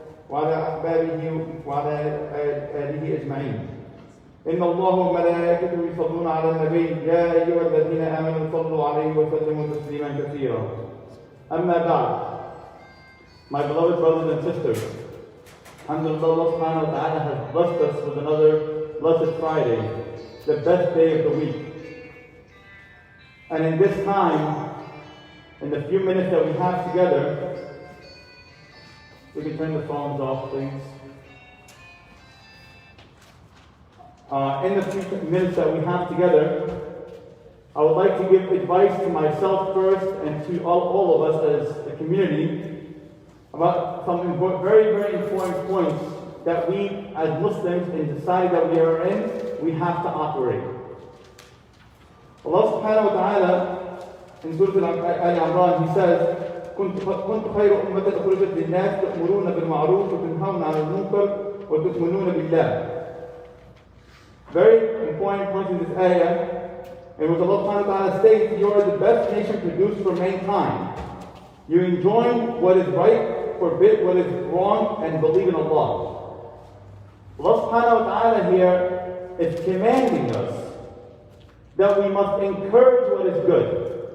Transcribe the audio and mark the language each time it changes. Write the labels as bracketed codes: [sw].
[ar] وعلى أحبابه وعلى آله أجمعين إن الله وملائكته يصلون على النبي يا أيها الذين آمنوا صلوا عليه وسلموا تسليما كثيرا أما بعد [en] My beloved brothers and sisters, alhamdulillah, Allah subhanahu wa ta'ala has blessed us with another blessed Friday, the best day of the week. And in this time, in the few minutes that we have together, we can turn the phones off, please. In the few minutes that we have together, I would like to give advice to myself first and to all of us as a community about some very, very important points that we as Muslims in the society that we are in, we have to operate. Allah subhanahu wa ta'ala in Surah Al-Imran, He says, [ar] كنت خير أمة أخرجت للناس تأمرون بالمعروف وتنهون عن المنكر وتؤمنون بالله. [en] Very important point in this ayah, in which Allah subhanahu wa ta'ala states, you are the best nation produced for mankind. You enjoin what is right, forbid what is wrong, and believe in Allah. Allah subhanahu wa ta'ala here is commanding us that we must encourage what is good.